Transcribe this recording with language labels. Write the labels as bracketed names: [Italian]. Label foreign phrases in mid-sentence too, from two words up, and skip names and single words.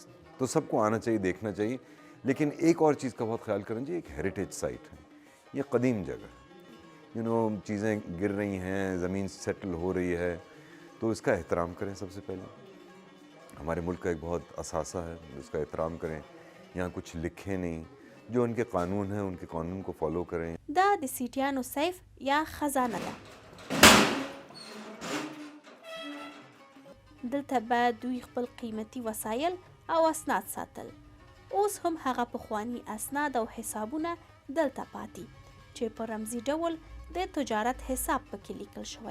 [Urdu] تو سب کو آنا چاہیے، دیکھنا چاہیے۔ لیکن ایک اور چیز کا بہت خیال کرنا چاہیے، ایک [English] heritage site [Urdu] ہے، یہ قدیم جگہ، چیزیں گر رہی ہیں، زمین سیٹل ہو رہی ہے، تو اس کا احترام کریں. سب سے پہلے ہمارے ملک کا ایک بہت اثاثہ ہے، اس کا احترام کریں. یہاں کچھ لکھے نہیں، جو ان کے قانون ہیں ان کے قانون کو فالو کریں. [Pashto] دا د سیټیانو سیف یا خزانه ده. دلته به دوی خپل قیمتي وسایل او اسناد ساتل. اوس هم هغه پخواني اسناد او حسابونه دلته پاتې چې په رمزي ډول د تجارت حساب پکې لیکل شوی.